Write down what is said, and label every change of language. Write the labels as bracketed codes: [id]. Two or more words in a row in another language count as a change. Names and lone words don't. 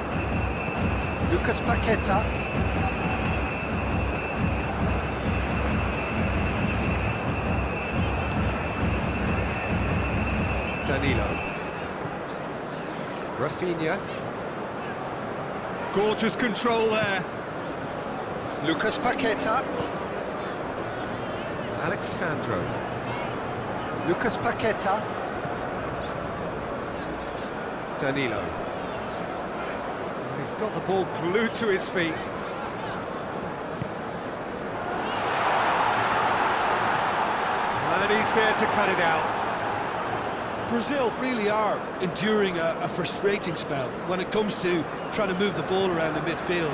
[en] Lucas Paqueta. Danilo. Rafinha. Gorgeous control there. Lucas Paqueta. Alexandro. Lucas Paqueta. Danilo. He's got the ball glued to his feet. And he's there to cut it out. Brazil really are enduring a frustrating spell when it comes to trying to move the ball around the midfield.